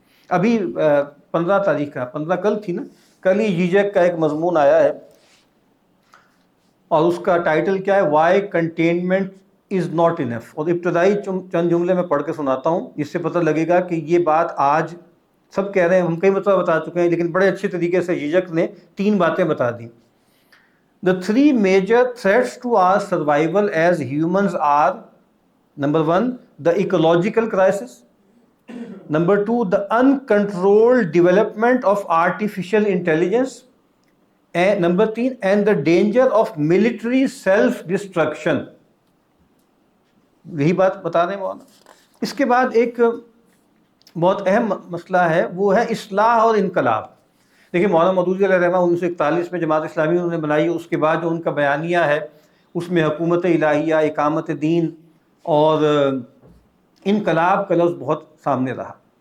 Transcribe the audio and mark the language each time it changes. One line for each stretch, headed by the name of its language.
Urdu: ابھی 15 تاریخ کا، 15 کل تھی نا، کل ہی جیجیک کا ایک مضمون آیا ہے اور اس کا ٹائٹل کیا ہے؟
English: Why containment is not enough.
Urdu: اور ابتدائی چند جملے میں پڑھ کے سناتا ہوں، اس سے پتہ لگے گا کہ یہ بات آج سب کہہ رہے ہیں، ہم کئی مرتبہ بتا چکے ہیں، لیکن بڑے اچھے طریقے سے جیجک نے 3 باتیں بتا دیں.
English: The 3 major threats to our survival as humans are: number 1, the ecological crisis; number 2, the uncontrolled development of artificial intelligence; and number 3, and the danger of military self-destruction.
Urdu: یہی بات بتا رہے ہیں مولانا. اس کے بعد ایک بہت اہم مسئلہ ہے، وہ ہے اصلاح اور انقلاب. دیکھیں مولانا مودودی علیہ رحمہ 1941 میں جماعت اسلامی انہوں نے بنائی. اس کے بعد جو ان کا بیانیہ ہے اس میں حکومت الہیہ، اقامت دین اور انقلاب کا لفظ بہت سامنے رہا.